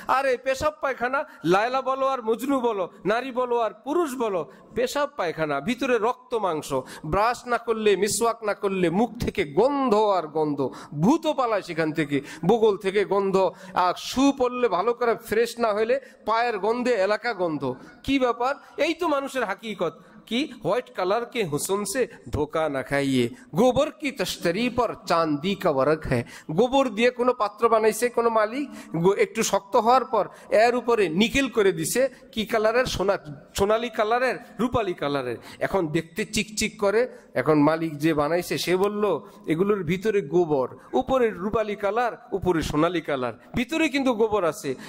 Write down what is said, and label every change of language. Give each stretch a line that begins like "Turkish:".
Bangla: আরে পেশাব পায়খানা, লায়লা বলো আর মজনু বলো, নারী বলো আর পুরুষ বলো, পেশাব পায়খানা, ভিতরে রক্ত মাংস। ব্রাশ না করলে, মিসওয়াক না করলে মুখ থেকে গন্ধ আর গন্ধ, ভূত পালায় সেখান থেকে, বগল থেকে গন্ধ। আর শু পরলে ভালো করে ফ্রেশ না হলে পায়ের গন্ধে এলাকা গন্ধ। কি ব্যাপার? এই তো মানুষের হাকিকত।
Hindi: कि व्हाइट कलर के हुस्न से धोखा न खाइए, गोबर की तश्तरी पर चांदी का वर्क है।
Bangla: गोबर দিয়ে কোনো পাত্র বানাইছে কোনো মালিক, একটু শক্ত হওয়ার পর এর উপরে নিকেল করে দিছে, কি কালারের? সোনালী কালারের, রূপালী কালারের। এখন দেখতে চিকচিক করে। এখন মালিক যে বানাইছে সে বলল এগুলোর ভিতরে গোবর, উপরে রূপালী কালার, উপরে সোনালী কালার, ভিতরে কিন্তু গোবর আছে।